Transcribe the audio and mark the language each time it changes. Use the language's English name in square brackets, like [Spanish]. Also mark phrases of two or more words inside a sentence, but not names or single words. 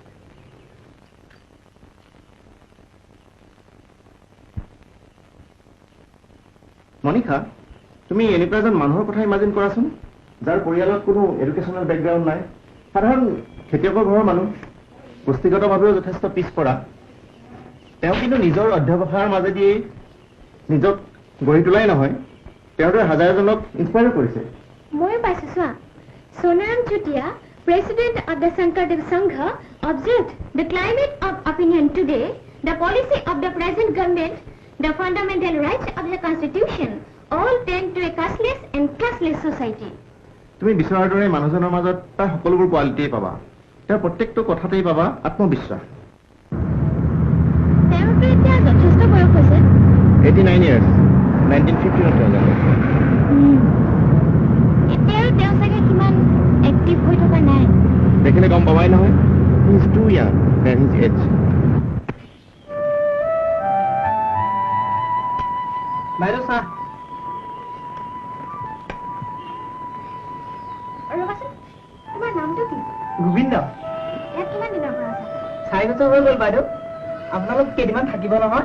[Assamese] মনিকা, তুমি এনেকুৱা এজন মানুহৰ কথা ইমাজিন কৰাচোন, যাৰ পৰিয়ালত কোনো [English] educational background [Assamese] নাই, সাধাৰণ খেতিয়কৰ ঘৰৰ মানুহ, পুষ্টিগতভাৱেও যথেষ্ট পিছপৰা। তেওঁ কিন্তু নিজৰ অধ্যৱসায়ৰ মাজেদি নিজক গঢ়ি তোলাই নহয়, তেওঁৰ দৰে হাজাৰজনক ইনস্পায়াৰ কৰিছে। ময়ো পাইছোঁ, চোৱা। সোণাৰাম চুতীয়া, [English] president of the [Assamese] শংকৰদেৱ সংঘ, [English] observed the climate of opinion today, the policy of the present government, the fundamental rights of the constitution, all tend to a cashless and classless society. [Assamese] তুমি বিচৰাৰ দৰে মানুহজনৰ মাজত তাৰ সকলোবোৰ কোৱালিটিয়ে পাবা। তেওঁৰ প্ৰত্যেকটো কথাতেই পাবা আত্মবিশ্বাস। তেওঁতো এতিয়া যথেষ্ট বয়স হৈছে। 89 years, 1950 তেওঁ জন্ম। এতিয়াও তেওঁ চাগে কিমান এক্টিভ হৈ থকা নাই। দেখিলে গম পাবাই নহয়, [English] he is too young than his age. [Assamese] বাইদেউ চাহ। তোমাৰ নামটো কি? গোবিন্দ। ইয়াত কিমান দিনৰ পৰা আছে? 4 বছৰ হৈ গ'ল বাইদেউ। আপোনালোক কেইদিনমান থাকিব নহয়?